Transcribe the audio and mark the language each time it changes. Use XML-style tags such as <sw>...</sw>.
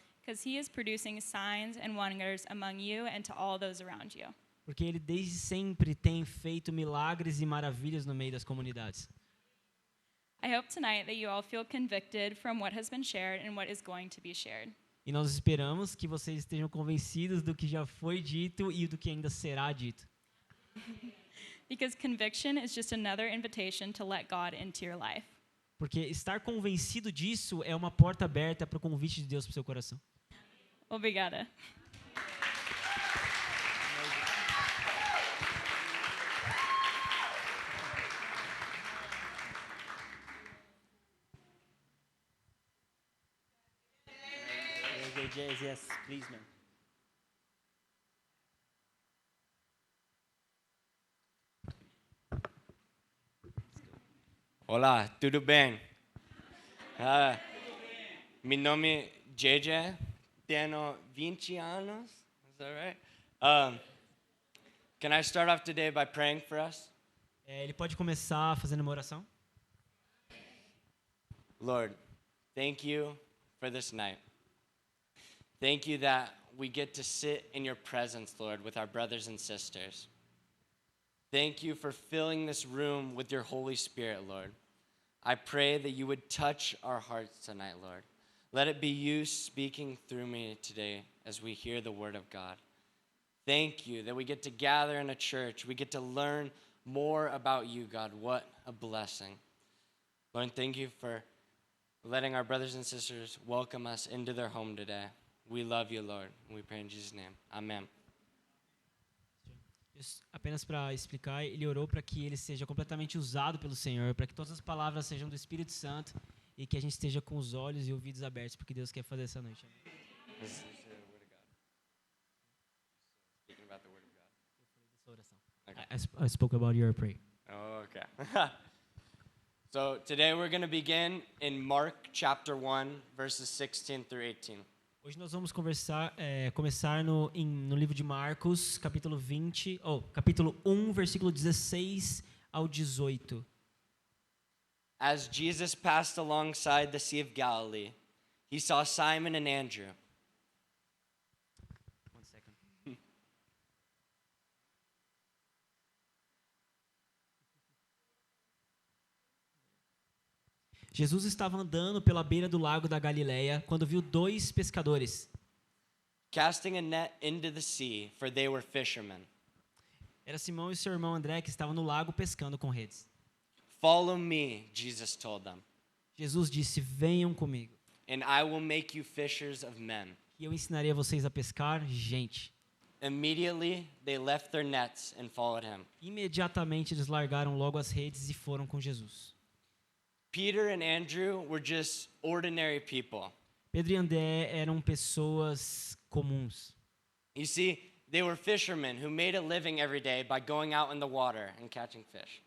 <en>Because He is producing signs and wonders among you and to all those around you.</en> <pt>Porque ele desde sempre tem feito milagres e maravilhas no meio das comunidades.</pt> <en>I hope tonight that you all feel convicted from what has been shared and what is going to be shared.</en> <pt>E nós esperamos que vocês estejam convencidos do que já foi dito e do que ainda será dito.</pt> <en>Because conviction is just another invitation to let God into your life.</en> <pt>Porque estar convencido disso é uma porta aberta para o convite de Deus para o seu coração. Obrigada.</pt> <en>Yes, please, man.</en> <pt>Olá, tudo bem? Meu nome é JJ, tenho 20 anos.</pt> <en>Is that right? Can I start off today by praying for us?</en> <pt>Ele pode começar fazendo uma oração?</pt> <en>Lord, thank you for this night. Thank you that we get to sit in your presence, Lord, with our brothers and sisters. Thank you for filling this room with your Holy Spirit, Lord. I pray that you would touch our hearts tonight, Lord. Let it be you speaking through me today as we hear the word of God. Thank you that we get to gather in a church. We get to learn more about you, God. What a blessing. Lord, thank you for letting our brothers and sisters welcome us into their home today. We love you, Lord. And we pray in Jesus' name. Amen.</en> <pt>Apenas para explicar, ele orou para que ele seja completamente usado pelo Senhor, para que todas as palavras sejam do Espírito Santo e que a gente esteja com os olhos e ouvidos abertos, porque Deus quer fazer essa noite.</pt> <en>This is the word of God. Speaking about the word of God.</en> <pt>Essa oração.</pt> <en>I spoke about your prayer. Oh, okay. So today we're going to begin in Mark chapter 1, verses 16 through 18.</en> <pt>Hoje nós vamos começar no livro de Marcos, capítulo 1, versículo 16 ao 18.</pt> <en>As Jesus passed alongside the Sea of Galilee, he saw Simon and Andrew. One second.</en> <pt>Jesus estava andando pela beira do lago da Galileia quando viu 2 pescadores.</pt> <en>Casting a net into the sea, for they were fishermen.</en> <pt>Era Simão e seu irmão André que estavam no lago pescando com redes.</pt> <en>Follow me, Jesus told them,</en> <pt>Jesus disse: venham comigo,</pt> <en>and I will make you fishers of men.</en> <pt>e eu ensinarei a vocês a pescar gente.</pt> <en>Immediately, they left their nets and followed him.</en> <pt>Imediatamente eles largaram logo as redes e foram com Jesus.</pt> <en>Peter and Andrew were just ordinary people.</en> <pt>Pedro e André eram pessoas comuns.</pt> <en>You see, they were fishermen who made a living every day by going out in the water and catching fish.</en>